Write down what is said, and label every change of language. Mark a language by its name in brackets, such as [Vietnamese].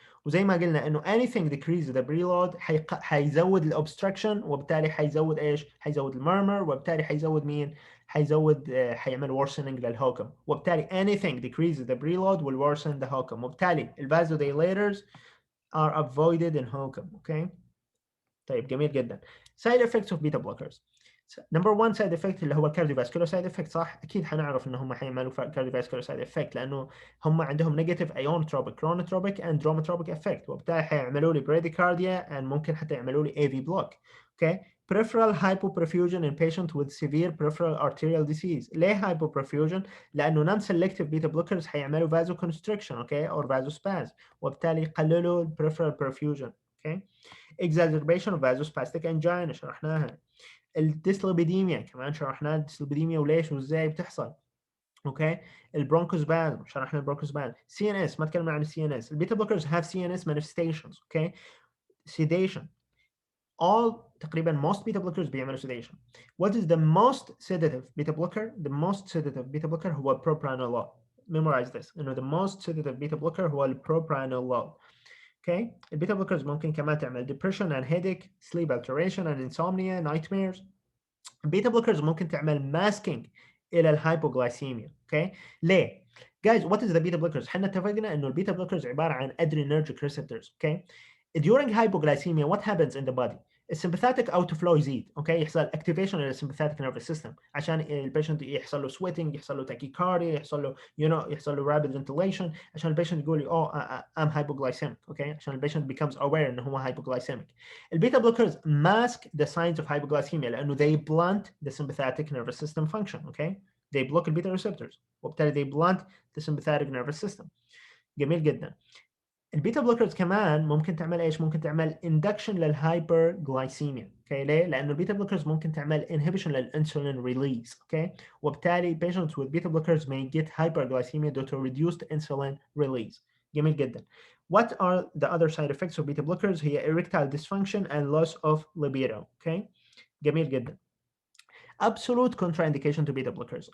[Arabic] وزي ما قلنا انه [English] anything decreases the preload [Arabic] حيزود الاوبستراكشن وبالتالي حيزود ايش؟ حيزود المرمر وبالتالي حيزود مين؟ حيعمل worsening للهوكم. وبالتالي [English] anything decreases the preload will worsen the HOCM. وبالتالي الفازوديليترز are avoided in HOCM. [Arabic] Okay, طيب جميل جدا. [English] side effects of beta blockers. [Arabic] نمبر 1 سايد افكت اللي هو الكارديوفاسكولار سايد افكت، صح؟ اكيد حنعرف ان هم حيعملوا كارديوفاسكولار سايد افكت لانه هم عندهم نيجاتيف ايونوتروبيك كرونوتروبيك اند دروماتروبيك افكت وبالتالي حيعملوا لي براديكارديا اند ممكن حتى يعملوا لي اي في بلوك. [English] Okay, peripheral hypoperfusion in patient with severe peripheral arterial disease. ليه hypoperfusion؟ لانه non selective beta blockers [Arabic] حيعملوا [English] vasoconstriction okay or vasospasm [Arabic] وبالتالي يقللوا [English] peripheral perfusion. Okay, exacerbation of vasospastic angina [Arabic] شرحناها. الديسليبيديميا كمان شرحنا الديسليبيديميا وليش وازاي بتحصل. اوكي، البرونكوسبازم شرحنا البرونكوسبازم. سي ان اس ما تكلمنا عن السي ان اس. [English] البيتا blockers have C N S manifestations. [Arabic] اوكي، [English] sedation. all [Arabic] تقريبا [English] most beta blockers [Arabic] بيعملوا [English] sedation. What is the most sedative beta blocker? The most sedative beta blocker هو propranolol. Memorize this. انه the most sedative beta blocker هو البروبرانولول. Okay. البيتا blockers [Arabic] ممكن كمان تعمل [English] depression and headache, sleep alteration and insomnia, nightmares. [Arabic] البيتا blockers ممكن تعمل masking الى الهايبوغلايسيميا. [English] Okay. ليه؟ Guys, what is the beta blockers؟ [Arabic] احنا اتفقنا انه البيتا [English] blockers [Arabic] عباره عن [English] adrenergic receptors. Okay. During hypoglycemia, what happens in the body? [Arabic] السمباثيك outflow يزيد. اوكي يحصل activation للsympathetic nervous system عشان البيشنت يحصل له sweating، يحصل له tachycardia، يحصل له يحصل له [English] rapid ventilation [Arabic] عشان البيشنت يقول [English] I'm hypoglycemic. [Arabic] اوكي عشان البيشنت [English] becomes aware [Arabic] انه هو hypoglycemic. [English] البيتا blockers mask the signs of hypoglycemia [Arabic] لانه [English] they blunt the sympathetic nervous system function. Okay they block البيتا receptors [Arabic] وبالتالي [English] they blunt the sympathetic nervous system. [Arabic] جميل جدا. البيتا بلوكرز كمان ممكن تعمل ايش؟ ممكن تعمل induction للهايبرغلايسيميا. اوكي ليه؟ لانه البيتا بلوكرز ممكن تعمل inhibition للانسولين ريليز. اوكي وبالتالي [English] patients with beta blockers may get hyperglycemia due to reduced insulin release. [Arabic] جميل جدا. [English] What are the other side effects of beta blockers؟ هي erectile dysfunction and loss of libido. Okay جميل جدا. Absolute contraindication to beta blockers.